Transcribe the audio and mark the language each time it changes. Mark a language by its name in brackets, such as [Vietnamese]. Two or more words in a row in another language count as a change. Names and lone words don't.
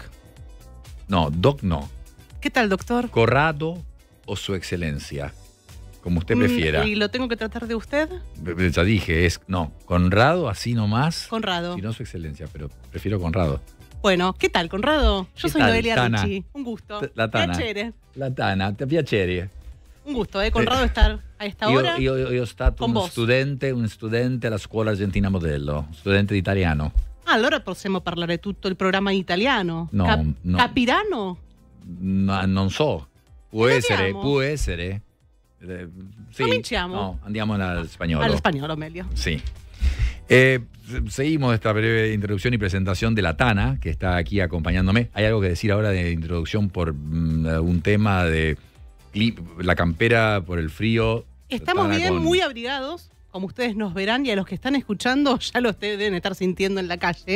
[Spanish] No, Doc no. ¿Qué tal, doctor? Corrado o su excelencia, como usted prefiera. ¿Y lo tengo que tratar de usted? Ya dije, Conrado, así nomás. Conrado. Si no su excelencia, pero prefiero Conrado. Bueno, ¿qué tal, Conrado? Yo soy Noelia Tana? Ricci. Un gusto. La Tana. [Italian] Piacere. La Tana, te piacere. [Spanish] Un gusto, Conrado, estar a esta hora. [Italian] Io ho stato con un vos. studente alla scuola argentina modello, studente di italiano. Allora possiamo parlare tutto il programma in italiano. No, no. Capirano? No, non so. Può essere. Sì. Cominciamo. No, andiamo al spagnolo. Al spagnolo, meglio. [Spanish] Sí. Seguimos esta breve introducción y presentación de la Tana, que está aquí acompañándome. ¿Hay algo que decir ahora de introducción por un tema de la campera, por el frío? Estamos Tana bien, muy abrigados, como ustedes nos verán, y a los que están escuchando ya lo deben estar sintiendo en la calle.